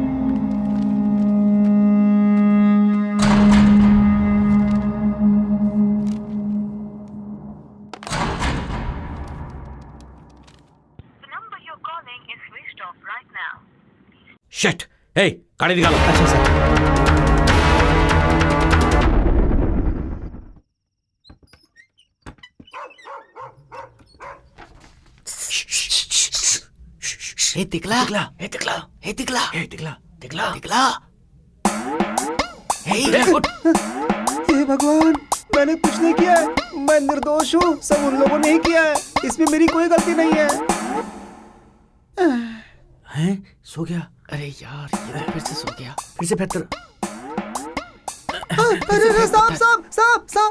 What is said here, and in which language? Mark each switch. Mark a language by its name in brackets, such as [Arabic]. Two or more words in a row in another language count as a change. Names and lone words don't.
[Hindi] शिट, हे, गाड़ी निकालो। अच्छा सर। हे तिकला, हे तिकला, हे तिकला, हे तिकला, तिकला, तिकला। हे भगवान, मैंने कुछ नहीं किया है। मैं निर्दोष हूँ, सब उन लोगों ने ही किया है। इसमें मेरी कोई गलती नहीं है। हैं? सो गया? अरे यार, ये फिर से सो गया। फिर से बेहतर। अरे साहब, साहब, साहब, साहब।